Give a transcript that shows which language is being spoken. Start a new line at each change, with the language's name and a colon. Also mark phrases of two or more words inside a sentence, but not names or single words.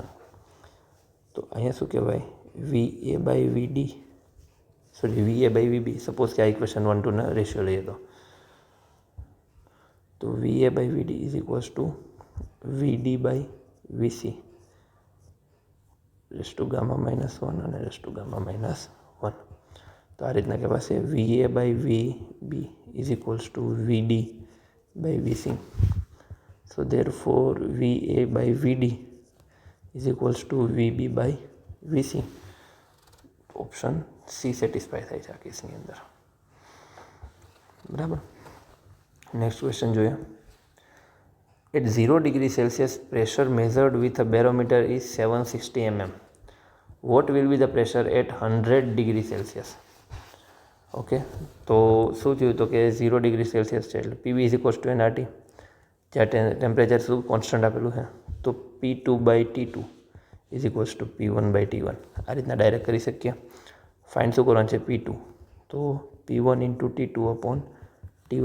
Gujarati: તો અહીંયા શું કહેવાય
English: VA by VB suppose
Gujarati: કે આ ઇક્વેશન 1 2 ના રેશિયો લઈએ તો
English: VA by VD is equals to VD by VC raise to gamma -1 અને raise to gamma -1.
Gujarati: તો આ રીતના કહેવાશે
English: VA by VB is equals to VD by VC. So therefore VA by VD is equals to VB by VC. Option C
Gujarati: સેટિસ્ફાય થાય છે આ કેસની અંદર બરાબર.
English: Next question જોઈએ At 0 degree Celsius, pressure measured with a barometer is 760 mm. What will be the pressure at 100 degree Celsius?
Gujarati: ઓકે, તો શું થયું તો કે
English: 0 degree Celsius
Gujarati: છે એટલે
English: PV is equals to nRT,
Gujarati: જ્યાં ટેમ્પરેચર શું કોન્સ્ટન્ટ આપેલું છે તો P2/T2
English: is equals to
Gujarati: P1/T1. આ રીતના ડાયરેક્ટ કરી શકીએ. ફાઇન્ડ શું કરવાનું છે P2, તો P1 × T2/T1.